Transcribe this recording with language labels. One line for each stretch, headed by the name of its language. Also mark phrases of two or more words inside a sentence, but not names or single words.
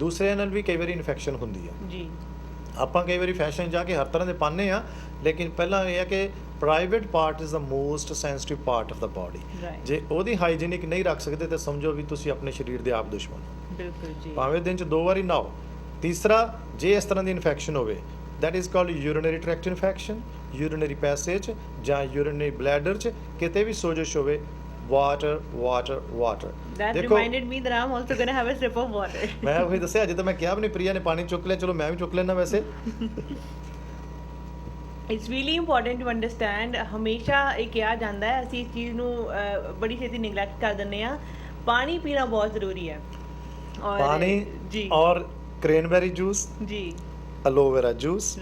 Punjabi: ਦੂਸਰੇ ਨਾਲ ਵੀ ਕਈ ਵਾਰੀ ਇਨਫੈਕਸ਼ਨ ਹੁੰਦੀ ਹੈ ਜੀ। ਆਪਾਂ ਕਈ ਵਾਰੀ ਫੈਸ਼ਨ ਜਾ ਕੇ ਹਰ ਤਰ੍ਹਾਂ ਦੇ ਪਾਉਂਦੇ ਆ, ਲੇਕਿਨ ਪਹਿਲਾਂ ਇਹ ਹੈ ਕਿ
English: private part is the most sensitive part of the body.
Punjabi: ਜੇ ਉਹਦੀ ਹਾਈਜੀਨਿਕ ਨਹੀਂ ਰੱਖ ਸਕਦੇ ਤਾਂ ਸਮਝੋ ਵੀ ਤੁਸੀਂ ਆਪਣੇ ਸਰੀਰ ਦੇ ਆਪ ਦੁਸ਼ਮਣ। ਬਿਲਕੁਲ ਜੀ। ਭਾਵੇਂ ਦਿਨ 'ਚ 2 ਵਾਰੀ ਨਹਾਓ। ਤੀਸਰਾ, ਜੇ ਇਸ ਤਰ੍ਹਾਂ ਦੀ ਇਨਫੈਕਸ਼ਨ ਹੋਵੇ,
English: that is called urinary tract infection, urinary passage ਜਾਂ urinary bladder
Punjabi: 'ਚ ਕਿਤੇ ਵੀ ਸੋਜਸ਼ ਹੋਵੇ,
English: water. That reminded me that I'm also going to have a sip of water.
Punjabi: ਮੈਂ ਉਹੀ ਦੱਸਿਆ, ਅੱਜ ਤਾਂ ਮੈਂ ਕਿਹਾ ਵੀ ਨਹੀਂ ਪ੍ਰਿਆ ਨੇ ਪਾਣੀ ਚੁੱਕ ਲਿਆ, ਚਲੋ ਮੈਂ ਵੀ ਚੁੱਕ ਲੈਣਾ। ਵੈਸੇ
English: It's really important to understand.
Punjabi: ਹਮੇਸ਼ਾ ਇਹ ਕਿਹਾ ਜਾਂਦਾ ਹੈ, ਅਸੀਂ ਇਸ ਚੀਜ਼ ਨੂੰ ਬੜੀ ਛੇਤੀ ਨਿਗਲੈਕਟ ਕਰ ਦਿੰਦੇ ਹਾਂ। ਪਾਣੀ ਪੀਣਾ ਬਹੁਤ ਜ਼ਰੂਰੀ ਹੈ। ਔਰ ਪਾਣੀ ਜੀ, ਔਰ
English: cranberry juice
Punjabi: ਜੀ,
English: aloe vera juice, right.